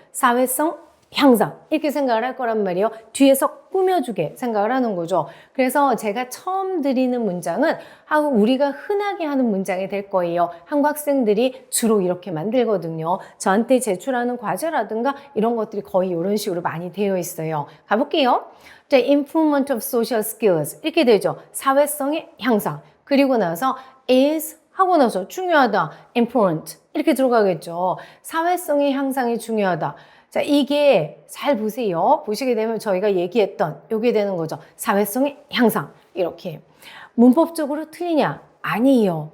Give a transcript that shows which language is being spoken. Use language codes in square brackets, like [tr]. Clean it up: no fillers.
[ko] 사회성 향상, 이렇게 생각을 할 거란 말이에요. 뒤에서 꾸며주게 생각을 하는 거죠. 그래서 제가 처음 드리는 문장은 우리가 흔하게 하는 문장이 될 거예요. 한국 학생들이 주로 이렇게 만들거든요. 저한테 제출하는 과제라든가 이런 것들이 거의 이런 식으로 많이 되어 있어요. 가볼게요. [en] 자, improvement of social skills, [ko] 이렇게 되죠. 사회성의 향상. 그리고 나서 is 하고 나서 중요하다, important, 이렇게 들어가겠죠. 사회성의 향상이 중요하다. 자, 이게 잘 보세요. 보시게 되면 저희가 얘기했던 요게 되는 거죠. 사회성의 향상. 이렇게. 문법적으로 틀리냐? 아니에요.